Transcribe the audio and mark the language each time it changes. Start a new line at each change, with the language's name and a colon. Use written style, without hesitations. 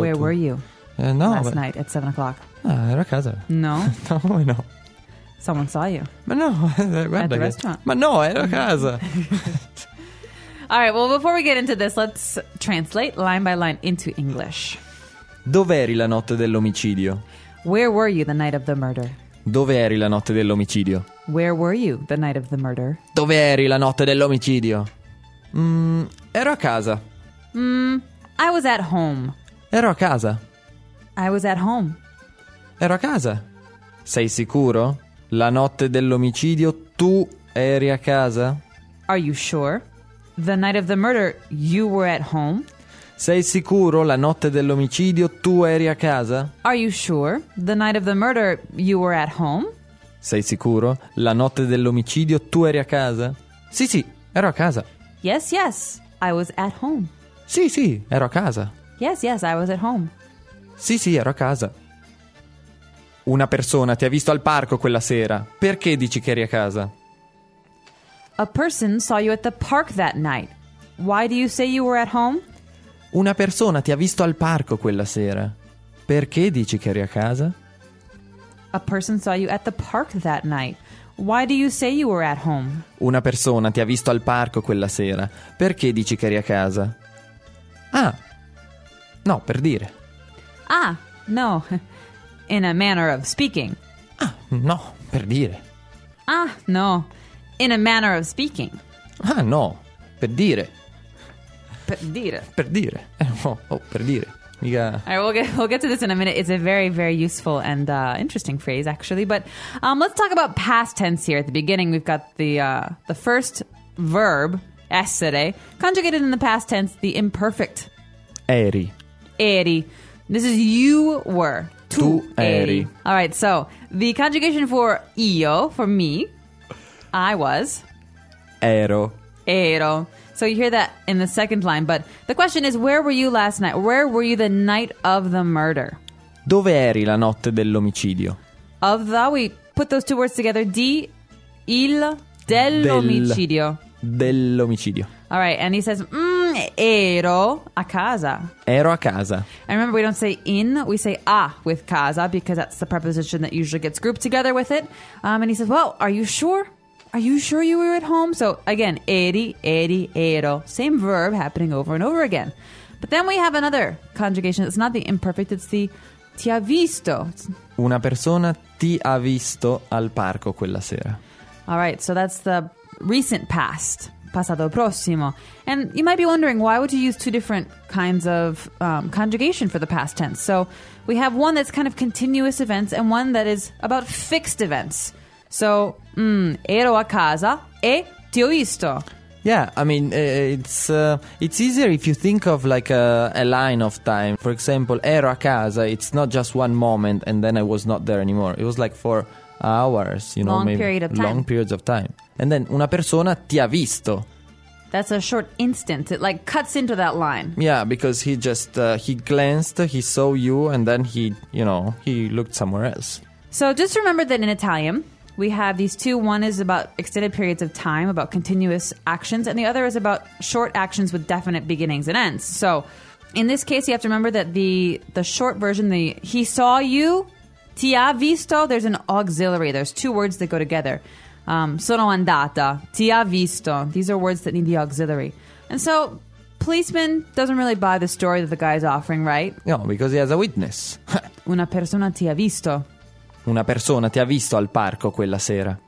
English: Where to... Where were you? No. Last night at 7 o'clock.
Italian: Ah, era a casa.
English: No? No, I know. Someone saw you. But no. At the restaurant. But no,
Italian: era a casa.
English: All right, well, before we get into this, let's translate line by line into English.
Italian: Dov'eri la notte dell'omicidio?
English: Where were you the night of the murder?
Italian: Dove eri la notte dell'omicidio?
English: Where were you the night of the murder?
Italian: Dove eri la notte dell'omicidio? Ero a casa.
English: I was at home.
Italian: Ero a casa.
English: I was at home.
Italian: Ero a casa. Sei sicuro? La notte dell'omicidio tu eri a casa?
English: Are you sure? The night of the murder you were at home?
Italian: Sei sicuro la notte dell'omicidio tu eri a casa?
English: Are you sure? The night of the murder you were at home?
Italian: Sei sicuro la notte dell'omicidio tu eri a casa? Sì, sì, ero a casa.
English: Yes, yes, I was at home.
Italian: Sì, sì, ero a casa.
English: Yes, yes, I was at home.
Italian: Sì, sì, ero a casa. Una persona ti ha visto al parco quella sera. Perché dici che eri a casa?
English: A person saw you at the park that night. Why do you say you were at home?
Italian: Una persona ti ha visto al parco quella sera. Perché dici che eri a casa?
English: A person saw you at the park that night. Why do you say you were at home?
Italian: Una persona ti ha visto al parco quella sera. Perché dici che eri a casa? Ah. No, per dire.
English: Ah, no. In a manner of speaking.
Italian: Ah, no, per dire.
English: Ah, no. In a manner of speaking.
Italian: Ah, no, per dire. Per dire. Per dire. Oh, per dire. Mica...
English: All right, we'll get to this in a minute. It's a very, very useful and interesting phrase, actually. But let's talk about past tense here. At the beginning, we've got the first verb, essere, conjugated in the past tense, the imperfect.
Italian: Eri.
English: Eri. This is you were.
Italian: Tu eri.
English: All right, so the conjugation for io, for me, I was.
Italian: Ero. Ero.
English: So you hear that in the second line, but the question is, where were you last night? Where were you the night of the murder?
Italian: Dove eri la notte dell'omicidio?
English: Of the, we put those two words together, di, il, dell'omicidio.
Italian: Dell'omicidio.
English: All right, and he says,
Italian: ero a casa. Ero a casa.
English: And remember, we don't say in, we say a with casa, because that's the preposition that usually gets grouped together with it. And he says, well, are you sure? Are you sure you were at home? So again, eri, eri, ero. Same verb happening over and over again. But then we have another conjugation. It's not the imperfect, it's the
Italian: ti ha visto. Una persona ti ha visto al parco quella sera.
English: All right, so that's the recent past, passato prossimo. And you might be wondering, why would you use two different kinds of conjugation for the past tense? So we have one that's kind of continuous events and one that is about fixed events.
Italian: So, ero a casa e ti ho visto.
English: Yeah, I mean, it's easier if you think of like a line of time. For example,
Italian: ero a casa,
English: it's not just one moment and then I was not there anymore. It was like for hours, you know, long maybe period of time. Long periods of time. And then
Italian: una persona ti ha visto.
English: That's a short instant. It like cuts into that line. Yeah, because he just, he glanced, he saw you and then he, you know, he looked somewhere else. So just remember that in Italian, we have these two. One is about extended periods of time, about continuous actions, and the other is about short actions with definite beginnings and ends. So in this case, you have to remember that the short version, the he saw you,
Italian: ti ha visto,
English: there's an auxiliary. There's two words that go together.
Italian: Sono andata, ti ha visto.
English: These are words that need the auxiliary. And so policeman doesn't really buy the story that the guy is offering, right? No, because he has a witness.
Italian: Una persona ti ha visto. Una persona ti ha visto al parco quella sera.